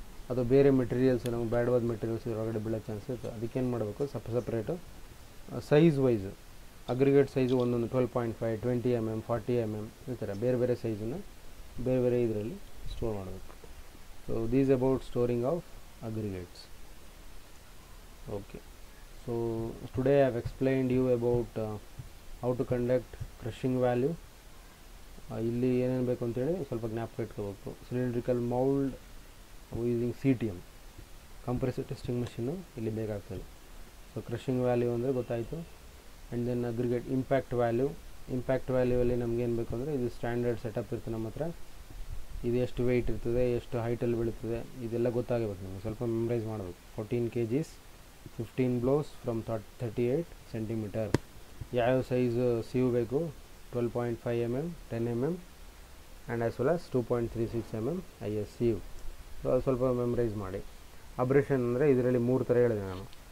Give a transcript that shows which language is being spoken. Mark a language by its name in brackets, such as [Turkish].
[Kannada] ಅದು ಬೇರೆ ಮೆಟೀರಿಯಲ್ಸ್ ನಮಗೆ ಬ್ಯಾಡವಾದ ಮೆಟೀರಿಯಲ್ಸ್ ಹೊರಗಡೆ ಬೀಳೋ ಚಾನ್ಸ್ ಇರುತ್ತೆ. ಅದಕ್ಕೇನು ಮಾಡಬೇಕು, separate size wise aggregate size ಒಂದೊಂದು 12.5, 20 mm, 40 mm ಈ ಥರ ಬೇರೆ ಬೇರೆ ಸೈಜನ್ನು ಬೇರೆ ಬೇರೆ ಇದರಲ್ಲಿ ಸ್ಟೋರ್ ಮಾಡಬೇಕು. [English] So these about storing of aggregates. Okay, so today I have explained you about how to conduct crushing value. [Kannada] ಇಲ್ಲಿ ಏನೇನು ಬೇಕು ಅಂತೇಳಿ ಸ್ವಲ್ಪ ಜ್ಞಾಪಕ ಇಟ್ಕೋಬೇಕು. Cylindrical mould using CTM compressor testing machine ಇಲ್ಲಿ ಬೇಕಾಗ್ತದೆ. ಸೊ ಕ್ರಷಿಂಗ್ ವ್ಯಾಲ್ಯೂ ಅಂದರೆ ಗೊತ್ತಾಯಿತು. [English] and then [Kannada] aggregate impact value ಅಲ್ಲಿ ನಮಗೇನು ಬೇಕು ಅಂದರೆ ಇದು ಸ್ಟ್ಯಾಂಡರ್ಡ್ ಸೆಟಪ್ ಇರ್ತದೆ ನಮ್ಮ ಹತ್ರ. ಇದು ಎಷ್ಟು ವೆಯ್ಟ್ ಇರ್ತದೆ, ಎಷ್ಟು ಹೈಟಲ್ಲಿ ಬೀಳುತ್ತದೆ, ಇದೆಲ್ಲ ಗೊತ್ತಾಗಬೇಕು ನಿಮಗೆ. ಸ್ವಲ್ಪ ಮೆಮರೈಸ್ ಮಾಡಬೇಕು. [English] 14 kgs, 15 blows from 38 centimeter. [Kannada] ಯಾವ ಸೈಜು ಸಿವ್ ಬೇಕು, 12.5 mm, 10 mm [English] and as well as [Kannada] 2.36 mm IS ಸಿವ್. So ಅದು ಸ್ವಲ್ಪ ಮೆಮರೈಸ್ ಮಾಡಿ. ಅಬ್ರೇಷನ್ ಅಂದರೆ ಇದರಲ್ಲಿ 3 ಥರ ಹೇಳಿದೆ ನಾನು.